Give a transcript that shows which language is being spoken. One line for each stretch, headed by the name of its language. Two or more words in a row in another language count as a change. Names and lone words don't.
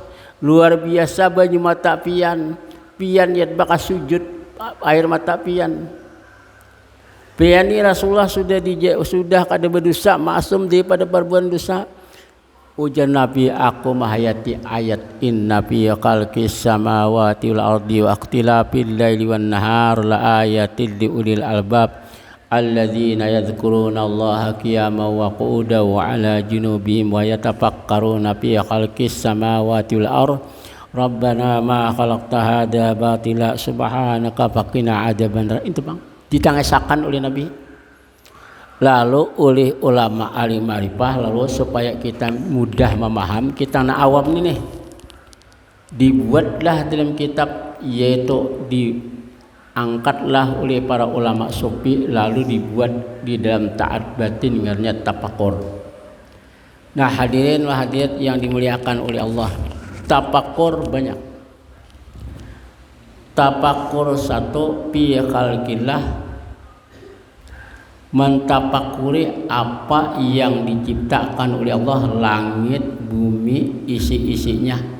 Banjar: Luar biasa banyu mata pian yat bakas sujud air mata pian. Ini Rasulullah sudah kada berdosa, maksum daripada perbuatan dosa. Ujar Nabi, aku menghayati ayat
Arabic: إن في خلق السماوات والأرض واختلاف الليل والنهار لآيات لأولي الألباب الذين يذكرون الله قياما وقعودا وعلى جنوبهم ويتفكرون في خلق السماوات والأرض ربنا ما خلقت هذا باطلا سبحانك فقنا عذاب النار.
Banjar: Itu bang ditangisakan oleh Nabi, lalu oleh ulama alim ma'rifah, lalu supaya kita mudah memaham, kita na awam ini nih, dibuatlah dalam kitab, yaitu diangkatlah oleh para ulama sufi, lalu dibuat di dalam taat batin ngarnya tapakur. Nah
Arabic: حاضرين وحاضرات
Banjar: yang dimuliakan oleh Allah, tapakur banyak. Tapakur satu
Arabic: في خلق الله,
Banjar: mentapakuri apa yang diciptakan oleh Allah, langit, bumi, isi-isinya.